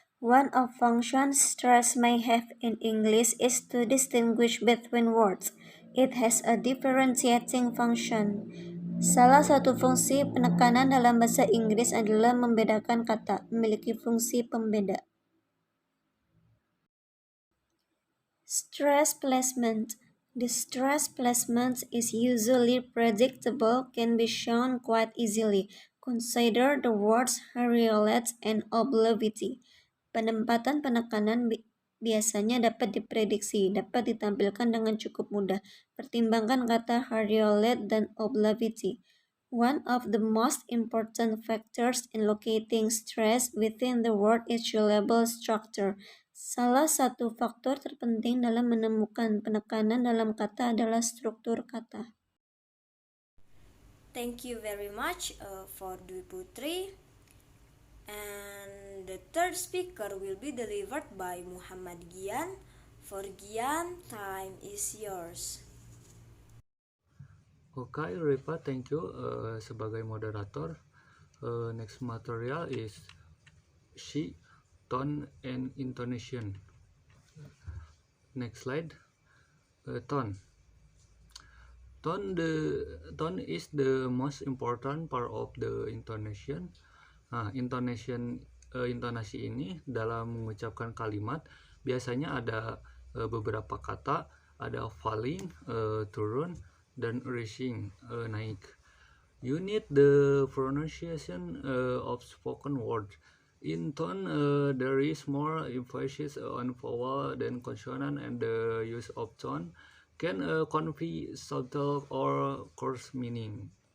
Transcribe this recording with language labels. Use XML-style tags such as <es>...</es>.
<en>One of functions stress may have in English is to distinguish between words. It has a differentiating function.</en> <id>Salah satu fungsi penekanan dalam bahasa Inggris adalah membedakan kata, memiliki fungsi pembeda.</id> <en>Stress placement. The stress placement is usually predictable, can be shown quite easily. Consider the words hariolet and obliquity.</en> <id>Penempatan penekanan biasanya dapat diprediksi, dapat ditampilkan dengan cukup mudah. Pertimbangkan kata hariolet dan obliquity.</id> <en>One of the most important factors in locating stress within the word is syllable structure.</en> <id>Salah satu faktor terpenting dalam menemukan penekanan dalam kata adalah struktur kata.</id> <en>Thank you very much for Dwi Putri. And the third speaker will be delivered by Muhammad Gian. For Gian, time is yours. Okay, Ripa, thank you</en> <id>sebagai moderator.</id> <en>Next material is she, tone, and intonation. Next slide. Tone. Tone is the most important part of the intonation.</en> <id>Nah, intonasi ini dalam mengucapkan kalimat biasanya ada beberapa kata, ada falling, turun, dan rising, naik.</id> <en>You need the pronunciation of spoken words. In tone, there is more emphasis on vowel than consonant, and the use of tone can convey subtle or coarse meaning.</en>